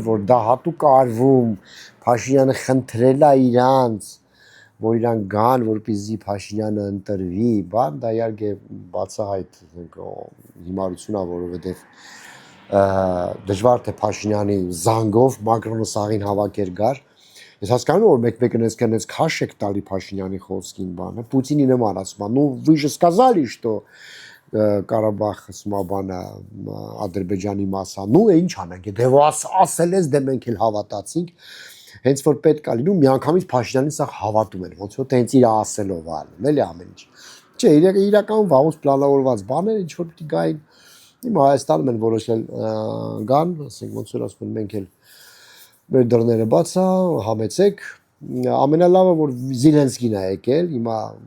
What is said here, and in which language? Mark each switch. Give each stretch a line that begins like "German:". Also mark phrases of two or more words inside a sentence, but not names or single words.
Armenian: որ դա հատուկ արվում, Փաշինյանը խնդրել է իրանց, որ իրան գան, որպեսզի Փաշինյանը ընտրվի, բան դա իհարկե բացահայտ հիմարություն է, որովհետև դժվար թե Փաշինյանի զանգով Մակրոնը սաղին հավաքեր գար։ Ես հասկանում եմ, որ մեկ-մեկը նենց քաշ եք տալի Փաշինյանի խոսքին բանը, Պուտինի նման ասում է,
Russian: ну вы же сказали,
Armenian: что Կարաբախ սմաբանը Ադրբեջանի մասա, ну ինչ անենք, դե ասել ես, դե մենք էլ հավատացինք, հենց որ պետք է լինում, միանգամից Փաշինյանին սա հավատում են, ոնց որ տենց իր ասելով ալում, էլի ամեն ինչ։ Չէ, իրականում վաղուց պլանավորված բաներ, ինչ որ պիտի գային, հիմա Հայաստանում են որոշել գան, ասենք ոնց որ ասում են, մենք էլ մեր դռները բաց է, համեցեք, ամենալավը, որ Զելենսկին է եկել, հիմա